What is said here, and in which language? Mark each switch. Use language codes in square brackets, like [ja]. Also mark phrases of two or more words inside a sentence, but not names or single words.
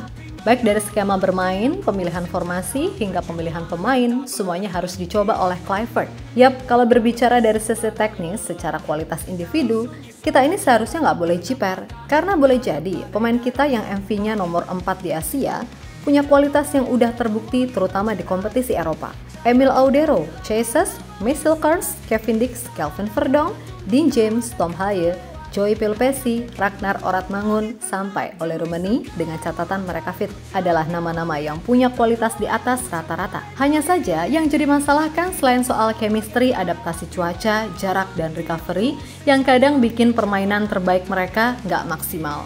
[id] Baik dari skema bermain, pemilihan formasi, hingga pemilihan pemain, semuanya harus dicoba oleh Kluivert. Yap, kalau berbicara dari sisi teknis, secara kualitas individu, kita ini seharusnya nggak boleh jiper. Karena boleh jadi, pemain kita yang MV-nya nomor 4 di Asia, punya kualitas yang udah terbukti terutama di kompetisi Eropa. Emil Audero, Chasez, Michel Kars, Kevin Dix, Kelvin Verdong, Dean James, Tom Haye, Joey Pelupessy, Ragnar Oratmangun, sampai Ole Rummenigge dengan catatan mereka fit adalah nama-nama yang punya kualitas di atas rata-rata. Hanya saja yang jadi masalah kan selain soal chemistry, adaptasi cuaca, jarak, dan recovery yang kadang bikin permainan terbaik mereka nggak maksimal.